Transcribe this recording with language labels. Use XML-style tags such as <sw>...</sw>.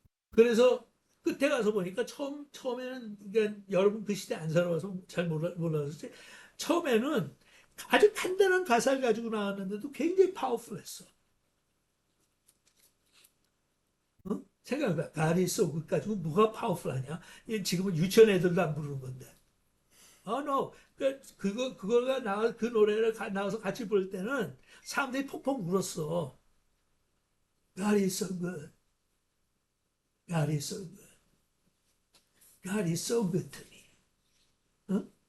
<ko>그래서 끝에 가서 보니까 처음에는 그러니까 여러분 그 시대 안 살아와서 잘 몰랐지. 처음에는 아주 간단한 가사를 가지고 나왔는데도 굉장히 파워풀했어. 생각해봐.</ko> <en>God is so good</en> <ko>가지고 뭐가 파워풀하냐? 지금은 유치원 애들도 안 부르는 건데.</ko> <en>no.</en> <ko>그거가 그 노래를 나와서 같이 부를 때는 사람들이 펑펑 울었어.</ko> <en>God is so good. God is so good. God is so good to me. 어?</en>